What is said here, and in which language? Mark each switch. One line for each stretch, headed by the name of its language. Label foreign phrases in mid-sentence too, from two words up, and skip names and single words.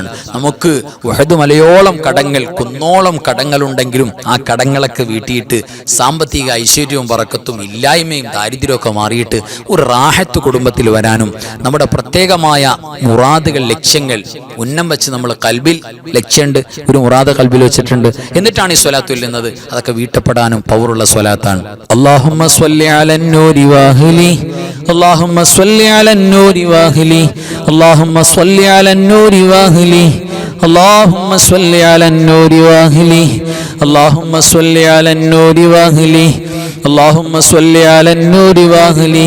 Malayalam: നമുക്ക് ഉഹദ് മലയോളം കടങ്ങൾ, കുന്നോളം കടങ്ങളുണ്ടെങ്കിലും ആ കടങ്ങളൊക്കെ വീട്ടിയിട്ട് സാമ്പത്തിക ഐശ്വര്യവും ബറക്കത്തും ഇല്ലായ്മയും ദാരിദ്ര്യമൊക്കെ മാറിയിട്ട് ഒരു റാഹത്ത് കുടുംബത്തിൽ വരാനും നമ്മുടെ പ്രത്യേകമായ മുറാദുകൾ, ലക്ഷ്യങ്ങൾ ഉന്നം വെച്ച് നമ്മൾ കൽബിൽ ലക്ഷ്യമുണ്ട്, ഒരു മുറാദ് കൽബിൽ വെച്ചിട്ടുണ്ട്, എന്നിട്ടാണ് ഈ സ്വലാത്ത് ചൊല്ലുന്നത്. അതൊക്കെ വീട്ടപ്പെടാനും പവറുള്ള സ്വലാത്താണ്.
Arabic: اللهم صل على النور واهلي اللهم صل على النور واهلي اللهم صل على النور واهلي اللهم صل على النور واهلي اللهم صل على النور واهلي اللهم صل على النور واهلي